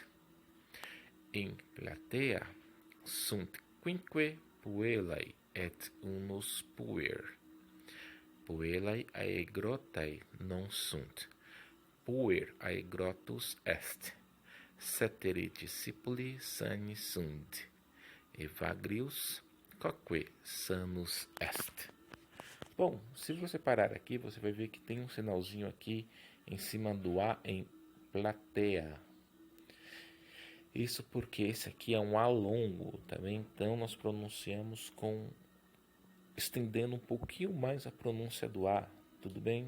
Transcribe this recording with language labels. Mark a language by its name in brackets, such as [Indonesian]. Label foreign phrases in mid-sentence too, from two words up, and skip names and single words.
[Latin] In platea sunt quinque puellae et unus puer. Puellae aegrotae non sunt. Puer aegrotus est. Ceteri discipuli sani sunt. Evagrius quaque sanus est. [Portuguese] Bom, se você parar aqui, você vai ver que tem um sinalzinho aqui em cima do A em plateia. Isso porque esse aqui é um A longo, tá bem? Então nós pronunciamos estendendo um pouquinho mais a pronúncia do A, tudo bem?